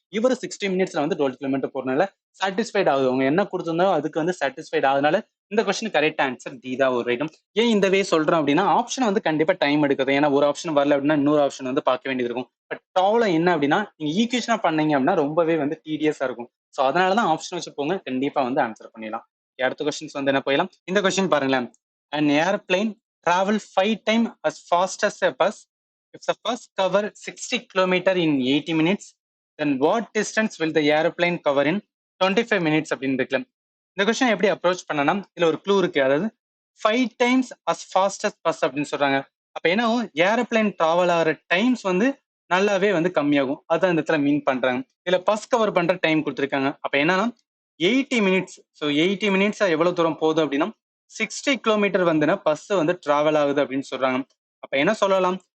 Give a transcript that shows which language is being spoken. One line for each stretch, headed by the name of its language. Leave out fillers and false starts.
Tamil: இவர் 60 மினிட்ஸ்ல வந்து 12 கிலோமீட்டர் போறதுனால சாட்டிஸ்ஃபைட் ஆகுது. அவங்க என்ன கொடுத்திருந்தாலும் அதுக்கு வந்து சாட்டிஸ்ஃபைட் ஆகுதுனால இந்த கொஸ்டின் கரெக்ட் ஆன்சர் டி தான் ஒரு ஐட்டம். ஏன் இந்த வே சொல்றோம் அப்படின்னா ஆப்ஷன் வந்து கண்டிப்பா டைம் எடுக்குது. ஏன்னா ஒரு ஆப்ஷன் வரல அப்படின்னா இன்னொரு ஆப்ஷன் வந்து பார்க்க வேண்டியது இருக்கும். பட் ப்ராப்ளம் என்ன அப்படின்னா நீங்க ஈக்குவேஷனா பண்ணீங்க அப்படின்னா ரொம்பவே வந்து டிடிஎஸா இருக்கும். ஸோ அதனாலதான் ஆப்ஷன் வச்சு போங்க. கண்டிப்பா வந்து ஆன்சர் பண்ணிடலாம். அடுத்த கொஸ்டின்ஸ் வந்து என்ன போயிடலாம். இந்த கொஸ்டின் பாருங்களேன்.
English: An airplane travel 5 times as fast as a bus. If the bus cover 60 km in 80 minutes, then what distance will the airplane cover in 25 minutes
Tamil: அப்படின்னு இருக்கலாம். இந்த கொஸ்டின் எப்படி அப்ரோச் பண்ணனா இதுல ஒரு க்ளூ இருக்கு. அதாவது
English: 5 times as fast as bus
Tamil: அப்படின்னு சொல்றாங்க. அப்ப என்ன ஏரோப்ளைன் டிராவல் ஆகிற டைம்ஸ் வந்து நல்லாவே வந்து கம்மியாகும். அதான் இந்த இடத்துல மீன் பண்றாங்க. இதுல பஸ் கவர் பண்ற டைம் கொடுத்துருக்காங்க. அப்ப என்னன்னா 80 மினிட்ஸ். ஸோ 80 மினிட்ஸ் எவ்வளவு தூரம் போகுது அப்படின்னா 60 கிலோமீட்டர் வந்துன்னா பஸ் வந்து டிராவல் ஆகுது அப்படின்னு சொல்றாங்க. அப்ப என்ன சொல்லலாம்?